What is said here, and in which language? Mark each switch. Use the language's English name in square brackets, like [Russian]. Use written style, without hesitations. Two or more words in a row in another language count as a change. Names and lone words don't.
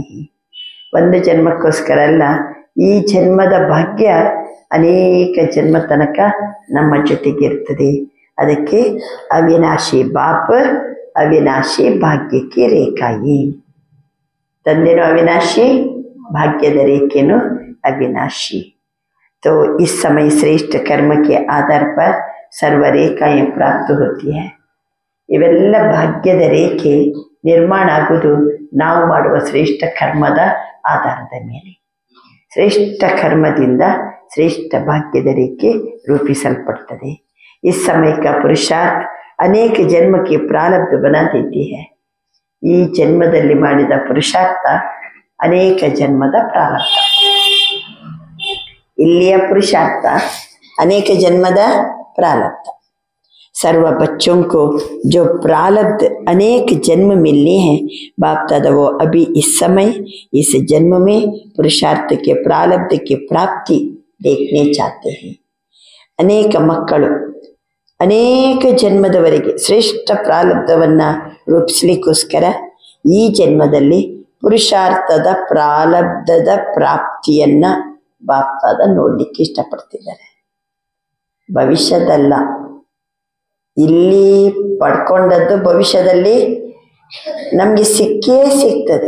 [Kannada] ಒಂದು ಜನ್ಮಕ್ಕೋಸ್ಕರ ಅಲ್ಲ, ಈ ಜನ್ಮದ ಭಾಗ್ಯ ಅನೇಕ ಜನ್ಮ ತನಕ ನಮ್ಮ ಜೊತೆಗಿರ್ತದೆ. ಅದಕ್ಕೆ ಅವಿನಾಶಿ ಬಾಪ್, ಅವಿನಾಶಿ ಭಾಗ್ಯಕ್ಕೆ ರೇಖಾಯಿ. ತಂದೆನೂ ಅವಿನಾಶಿ, ಭಾಗ್ಯದ ರೇಖೆನೂ ಅವಿನಾಶಿ. [Hindi] तो इस समय श्रेष्ठ कर्म के आधार पर सर्व रेखाएं प्राप्त होती है. [Kannada] ಇವೆಲ್ಲ ಭಾಗ್ಯದ ರೇಖೆ ನಿರ್ಮಾಣ ಆಗುವುದು ನಾವು ಮಾಡುವ ಶ್ರೇಷ್ಠ ಕರ್ಮದ ಆಧಾರದ ಮೇಲೆ. ಶ್ರೇಷ್ಠ ಕರ್ಮದಿಂದ ಶ್ರೇಷ್ಠ ಭಾಗ್ಯದ ರೇಖೆ ರೂಪಿಸಲ್ಪಡ್ತದೆ. [Hindi] इस समय का पुरुषार्थ अनेक जन्म के प्रारब्ध बना देती है. [Kannada] ಈ ಜನ್ಮದಲ್ಲಿ ಮಾಡಿದ ಪುರುಷಾರ್ಥ ಅನೇಕ ಜನ್ಮದ ಪ್ರಾರಬ್ಧ. ಇಲಿಯಾ ಪುರುಷಾರ್ಥ ಅನೇಕ ಜನ್ಮದಾ ಪ್ರಾರಬ್ಧ. [Hindi] सर्व बच्चों को जो प्रारब्ध अनेक जन्म मिलने हैं, बाप दादा वो अभी इस समय इस जन्म में पुरुषार्थ के प्रारब्ध की प्राप्ति देखने चाहते हैं. [Kannada] अनेक मಕ್ಕಳು ಅನೇಕ ಜನ್ಮದವರೆಗೆ ಶ್ರೇಷ್ಠ ಪ್ರಾರಬ್ಧವನ್ನ ರೂಪಿಸಲಿಕ್ಕೋಸ್ಕರ ಈ ಜನ್ಮದಲ್ಲಿ ಪುರುಷಾರ್ಥದ ಪ್ರಾರಬ್ಧದ ಪ್ರಾಪ್ತಿಯನ್ನ ಬಾಪ್ತಾದ ನೋಡ್ಲಿಕ್ಕೆ ಇಷ್ಟಪಡ್ತಿದ್ದಾರೆ. ಭವಿಷ್ಯದಲ್ಲ, ಇಲ್ಲಿ ಪಡ್ಕೊಂಡದ್ದು ಭವಿಷ್ಯದಲ್ಲಿ ನಮಗೆ ಸಿಕ್ಕೇ ಸಿಗ್ತದೆ.